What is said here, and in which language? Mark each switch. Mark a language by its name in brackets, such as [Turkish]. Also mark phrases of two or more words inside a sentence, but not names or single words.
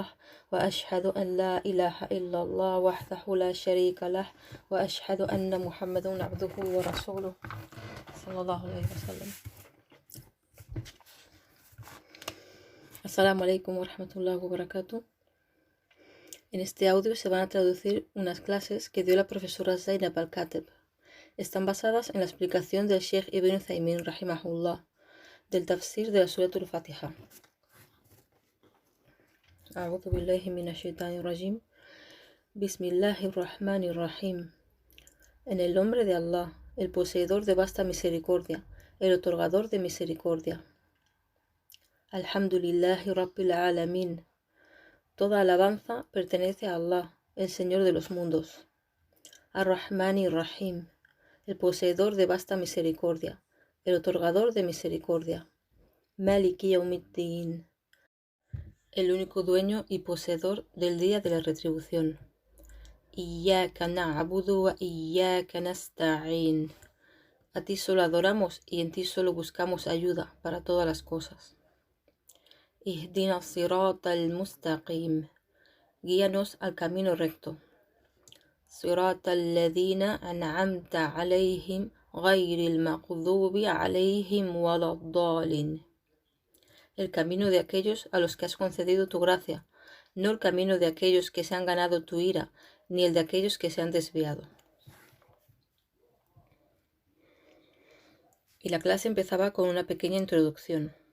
[Arabic] وأشهد أن لا إله إلا الله وحده لا شريك له وأشهد أن محمدا عبده ورسوله صلى الله عليه وسلم. السلام عليكم ورحمة الله وبركاته. [Spanish] En este audio se van a traducir unas clases que dio la profesora Zainab Al-Kateb. Están basadas en la explicación del Sheikh Ibn Uthaymin rahimahullah del tafsir de la Surat Al-Fatiha. [Arabic] أعوذ بالله من الشيطان الرجيم. بسم الله الرحمن الرحيم. [Spanish] En el nombre de Allah, el poseedor de vasta misericordia, el otorgador de misericordia. [Arabic] الحمد لله رب العالمين. [Spanish] Toda alabanza pertenece a Allah, el Señor de los mundos. [Arabic] الرحمن الرحيم, [Spanish] el poseedor de vasta misericordia, el otorgador de misericordia. [Arabic] مالك يوم الدين, [Spanish] el único dueño y poseedor del día de la retribución. [Arabic] إياك نعبد وإياك نستعين. [Spanish] A ti solo adoramos y en ti solo buscamos ayuda para todas las cosas. [Arabic] اهدنا الصراط المستقيم. [Spanish] Guíanos al camino recto. [Arabic] صراط الذين أنعمت عليهم غير المغضوب عليهم ولا الضالين. [Spanish] El camino de aquellos a los que has concedido tu gracia, no el camino de aquellos que se han ganado tu ira, ni el de aquellos que se han desviado. Y la clase empezaba con una pequeña introducción.